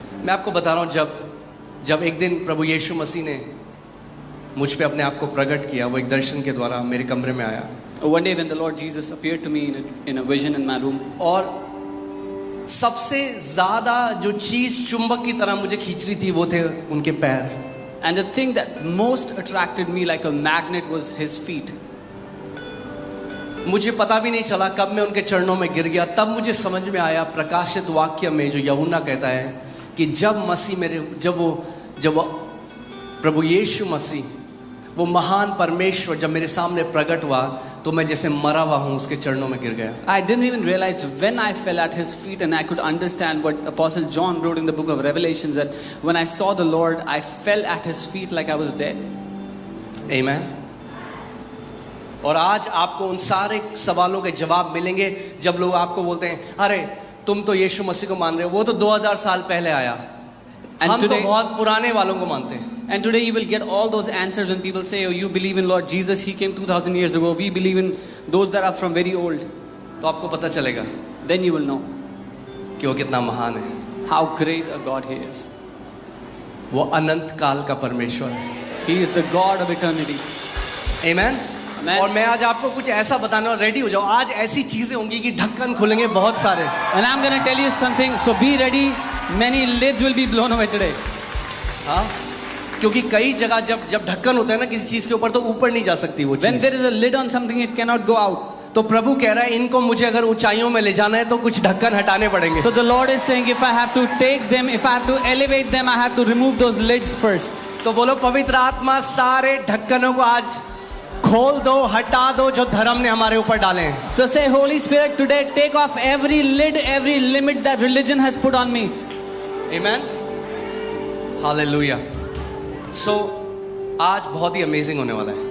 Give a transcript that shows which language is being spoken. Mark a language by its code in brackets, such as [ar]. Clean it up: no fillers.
[hi] मैं आपको बता रहा हूँ, जब एक दिन प्रभु यीशु मसीह ने मुझ पे अपने आप को प्रकट किया, वो एक दर्शन के द्वारा मेरे कमरे में आया. [en] One day when the Lord Jesus appeared to me in a vision in my room, [hi] और सबसे ज्यादा जो चीज चुंबक की तरह मुझे खींच रही थी वो थे उनके पैर. [en] and the thing that most attracted me like a magnet was his feet. [hi] मुझे पता भी नहीं चला कब मैं उनके चरणों में गिर गया. तब मुझे समझ में आया प्रकाशित वाक्य में जो यूहन्ना कहता है कि जब वो प्रभु यीशु मसीह, वो महान परमेश्वर जब मेरे सामने प्रकट हुआ तो मैं जैसे मरा हुआ हूं उसके चरणों में गिर गया. [en] I didn't even realize when I fell at his feet, and I could understand what Apostle John wrote in the book of Revelations, that when I saw the Lord, I fell at his feet like I was dead. Amen. [hi] और आज आपको उन सारे सवालों के जवाब मिलेंगे जब लोग आपको बोलते हैं अरे तुम तो यीशु मसीह को मान रहे हो, वो तो 2000 साल पहले आया, हम तो बहुत पुराने वालों को मानते हैं. [en] And today you will get all those answers when people say, oh, you believe in Lord Jesus, he came 2000 years ago, we believe in those that are from very old. [hi] तो आपको पता चलेगा [en] Then you will know [hi] कि वो कितना महान है. [en] how great a God he is. [hi] वो अनंत काल का परमेश्वर है. [en] He is the God of eternity. Amen. Amen. [hi] और मैं आज आपको कुछ ऐसा बताने और रेडी हो जाओ. आज ऐसी चीजें होंगी कि ढक्कन खुलेंगे बहुत सारे. [en] And I'm going to tell you something, so be ready. Many lids will be blown away today. [hi] हाँ, क्योंकि कई जगह जब ढक्कन होता है ना किसी चीज के ऊपर तो ऊपर नहीं जा सकती वो चीज. [en] When there is a lid on something, it cannot go out. [hi] तो प्रभु कह रहा है इनको मुझे अगर ऊंचाइयों में ले जाना है तो कुछ ढक्कन हटाने पड़ेंगे. [en] So the Lord is saying, if I have to take them, if I have to elevate them, I have to remove those lids first. [hi] तो बोलो पवित्र आत्मा सारे ढक्कनों को आज खोल दो, हटा दो जो धर्म ने हमारे ऊपर डाले हैं. [en] So say, Holy Spirit, today take off every lid, every limit that religion has put on me. Amen. Hallelujah. [hi] So आज बहुत ही अमेजिंग होने वाला है.